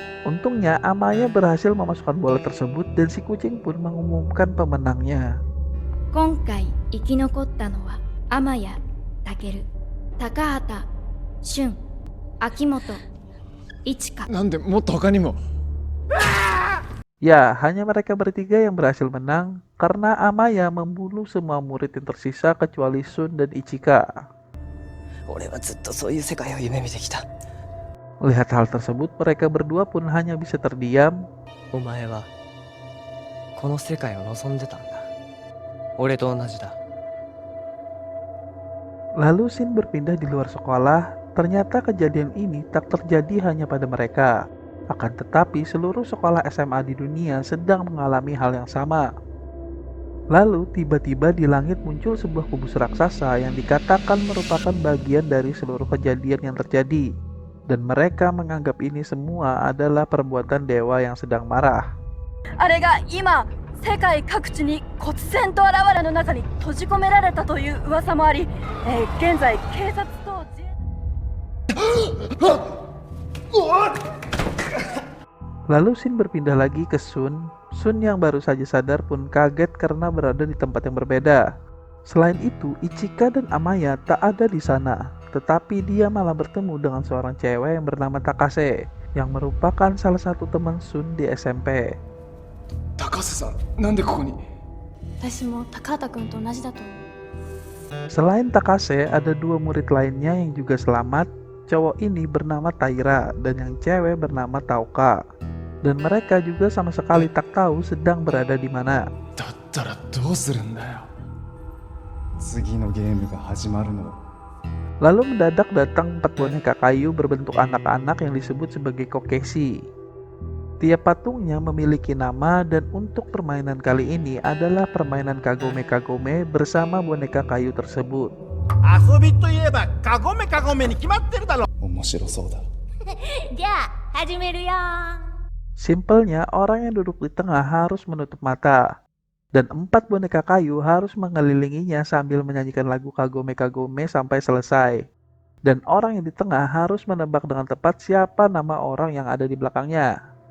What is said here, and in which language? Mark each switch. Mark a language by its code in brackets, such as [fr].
[id] Untungnya Amaya berhasil memasukkan bola tersebut dan si kucing pun mengumumkan pemenangnya. [ja] 今回生き残ったのは天谷、健、高畑、俊、秋元、一花。なんでもっと他にも。 [id] Ya, hanya mereka bertiga yang berhasil menang karena Amaya membunuh semua murid yang tersisa kecuali Sun dan Ichika. [ja] 俺はずっとそういう世界を夢見てきた [id] Melihat hal tersebut, mereka berdua pun hanya bisa terdiam. [ja] お前はこの世界を望んでたんだ俺と同じだ [id] Lalu Shin berpindah di luar sekolah. Ternyata kejadian ini tak terjadi hanya pada mereka. Akan tetapi seluruh sekolah SMA di dunia sedang mengalami hal yang sama. Lalu tiba-tiba di langit muncul sebuah kubus raksasa yang dikatakan merupakan bagian dari seluruh kejadian yang terjadi. Dan mereka menganggap ini semua adalah perbuatan dewa yang sedang marah. [ja] あれが今世界各地に忽然と現れの中に閉じ込められたという噂もあり、現在警察と自衛 [id] Lalu Shin berpindah lagi ke Sun. Sun yang baru saja sadar pun kaget karena berada di tempat yang berbeda. Selain itu, Ichika dan Amaya tak ada di sana, tetapi dia malah bertemu dengan seorang cewek yang bernama Takase, yang merupakan salah satu teman Sun di SMP. [ja] 高瀬さん、なんでここに？私も高畑君と同じだと思う。 [id] Selain Takase, ada dua murid lainnya yang juga selamat. Cowok ini bernama Taira dan yang cewek bernama Taoka. Dan mereka juga sama sekali tak tahu sedang berada di mana. [ja] だったらどうするんだよ。次のゲームが始まるの。 [id] Lalu mendadak datang 4 boneka kayu berbentuk anak-anak yang disebut sebagai kokeshi. Tiap patungnya memiliki nama dan untuk permainan kali ini adalah permainan kagome-kagome bersama boneka kayu tersebut. [ja] 遊びといえばカゴメカゴメに決まってるだろ。面白そうだ。じゃあ始めるよ。 [id] Simpelnya, orang yang duduk di tengah harus menutup mata. Dan 4 boneka kayu harus mengelilinginya sambil menyanyikan lagu kagome-kagome sampai selesai. Dan orang yang di tengah harus menebak dengan tepat siapa nama orang yang ada di belakangnya.